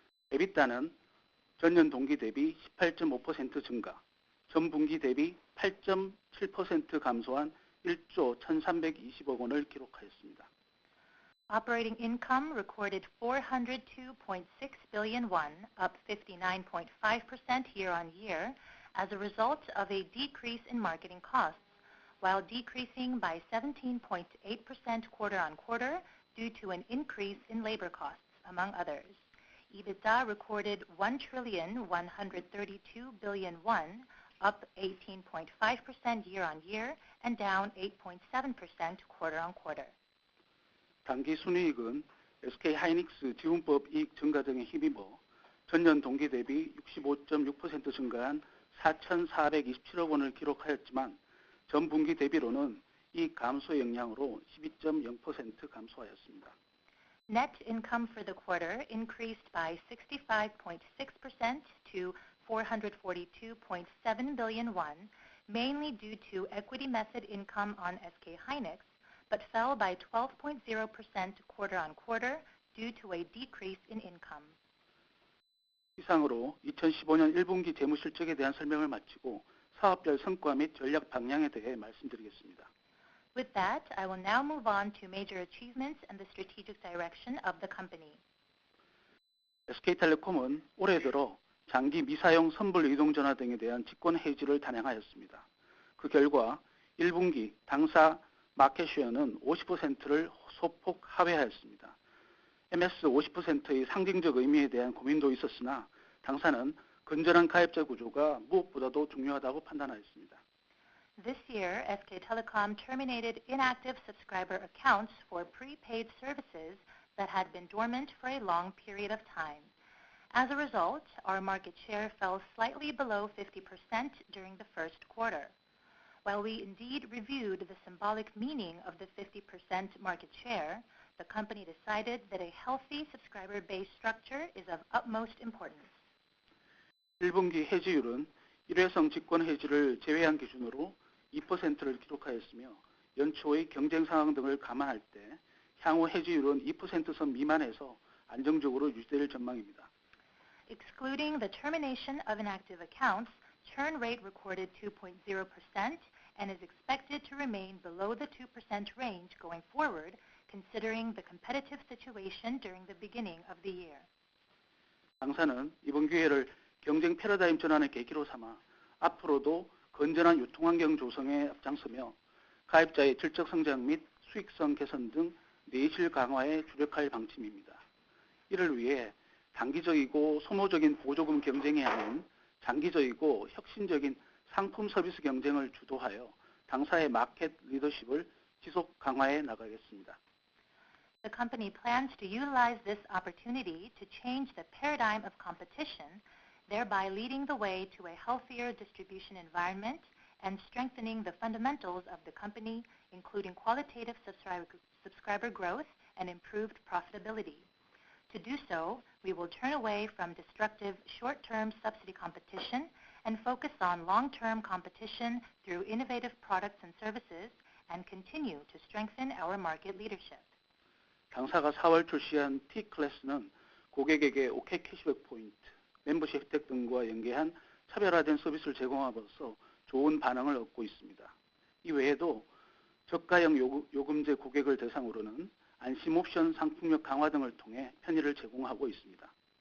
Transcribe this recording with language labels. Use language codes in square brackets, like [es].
[ko] EBITDA는 전년 동기 대비 18.5% 증가, 전분기 대비 8.7% 감소한 1조 1,320억 원을 기록하였습니다. [en] Operating income recorded 402.6 billion won, up 59.5% year-on-year, as a result of a decrease in marketing costs, while decreasing by 17.8% quarter-on-quarter due to an increase in labor costs, among others. EBITDA recorded 1,132 billion won, up 18.5% year-on-year and down 8.7% quarter-on-quarter. [ko] 당기 순이익은 SK 하이닉스 지분법 이익 증가 등에 힘입어 전년 동기 대비 65.6% 증가한 4,427억 원을 기록하였지만 전 분기 대비로는 이익 감소 영향으로 12.0% 감소하였습니다. [en] Net income for the quarter increased by 65.6% to 442.7 billion won, mainly due to equity method income on SK hynix, but fell by 12.0% quarter-on-quarter due to a decrease in income. [ko] 이상으로 2015년 1분기 재무실적에 대한 설명을 마치고 사업별 성과 및 전략 방향에 대해 말씀드리겠습니다. [en] With that, I will now move on to major achievements and the strategic direction of the company. [ko] SK텔레콤은 올해 들어 장기 미사용 선불 이동전화 등에 대한 직권 해지를 단행하였습니다. 그 결과 1분기 당사 마켓쉐어는 50%를 소폭 하회하였습니다. MS 50%의 상징적 의미에 대한 고민도 있었으나 당사는 건전한 가입자 구조가 무엇보다도 중요하다고 판단하였습니다. [en] This year, SK Telecom terminated inactive subscriber accounts for prepaid services that had been dormant for a long period of time. As a result, our market share fell slightly below 50% during the first quarter. While we indeed reviewed the symbolic meaning of the 50% market share, the company decided that a healthy subscriber base structure is of utmost importance. [ko] 1분기 해지율은 일회성 직권 해지를 제외한 기준으로 2%를 기록하였으며 연초의 경쟁 상황 등을 감안할 때 향후 해지율은 2%선 미만에서 안정적으로 유지될 전망입니다. [en] Excluding the termination of inactive accounts, churn rate recorded 2.0% and is expected to remain below the 2% range going forward, considering the competitive situation during the beginning of the year. [ko] 당사는 이번 기회를 경쟁 패러다임 전환의 계기로 삼아 앞으로도 건전한 유통환경 조성에 앞장서며 가입자의 질적 성장 및 수익성 개선 등 내실 강화에 주력할 방침입니다. 이를 위해 단기적이고 소모적인 보조금 경쟁이 아닌 장기적이고 혁신적인 상품 서비스 경쟁을 주도하여 당사의 마켓 리더십을 지속 강화해 나가겠습니다. [en] The company plans to utilize this opportunity to change the paradigm of competition, thereby leading the way to a healthier distribution environment and strengthening the fundamentals of the company, including qualitative subscriber growth and improved profitability. To do so, we will turn away from destructive short-term subsidy competition and focus on long-term competition through innovative products and services and continue to strengthen our market leadership. [ko] 당사가 4월 출시한 T클래스는 고객에게 OK 캐시백 포인트, 멤버십 혜택 등과 연계한 차별화된 서비스를 제공함으로써 좋은 반응을 얻고 있습니다. 이 외에도 저가형 요금제 고객을 대상으로는 안심 옵션 상품력 강화 등을 통해 편의를 제공하고 있습니다.